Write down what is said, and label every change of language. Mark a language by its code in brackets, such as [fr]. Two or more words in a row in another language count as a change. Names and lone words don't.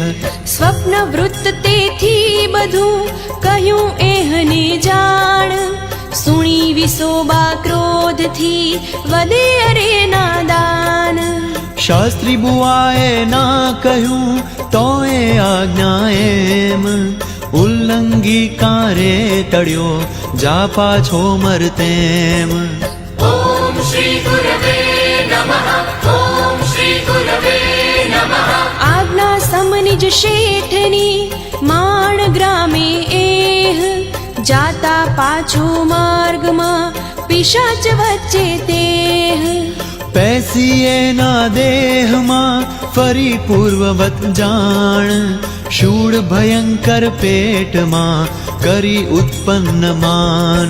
[gu] સ્વપ્ન વૃત્ત તેથી બધું કહ્યું એહને જાણ સુણી વિસોબા ક્રોધથી વધે અરે નાદાન શાસ્ત્રી બુઆએ ના કહ્યું તોય આજ્ઞા એમ ઉલ્લંઘી કારે ટળ્યો જા પાછો મરતેમ [sa] ॐ श्री गुरवे नमः ॐ श्री गुरवे नमः [gu] આજ્ઞા સમનિજ શેઠની માણ ગ્રામે એહ જાતા પાછો માર્ગમાં પિશાચ વચ્ચે તેહ પેસી એના દેહમાં ફરી પૂર્વવત જાણ શૂળ ભયંકર પેટમાં કરી ઉત્પન્ન માન